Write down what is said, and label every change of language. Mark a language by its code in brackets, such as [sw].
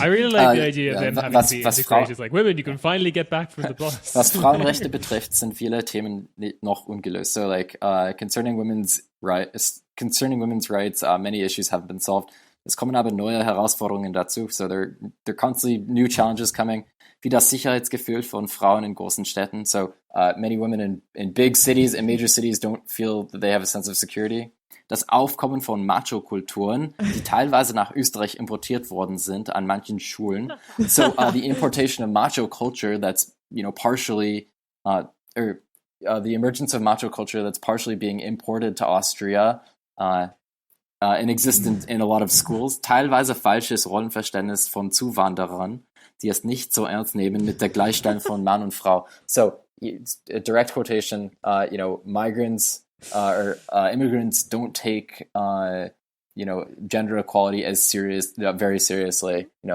[en] I really like the idea of them having to be integrated. Like women, you can finally get back from the bus. [de] Was Frauenrechte betrifft, sind viele Themen noch ungelöst. [en] So concerning women's rights, many issues haven't been solved. [de] Es kommen aber neue Herausforderungen dazu. [en] So there are constantly new challenges coming. [de] Wie das Sicherheitsgefühl von Frauen in großen Städten. [en] So many women in big cities, in major cities, don't feel that they have a sense of security. [de] Das Aufkommen von Macho-Kulturen, die teilweise nach Österreich importiert worden sind an manchen Schulen. [en] So the importation of macho culture that's partially, the emergence of macho culture that's partially being imported to Austria. [de] In existence in a lot of schools, teilweise falsches Rollenverständnis von Zuwanderern, die es nicht so ernst nehmen mit der Gleichstellung von Mann und Frau. [en] So, a direct quotation, migrants or immigrants don't take, gender equality as very seriously.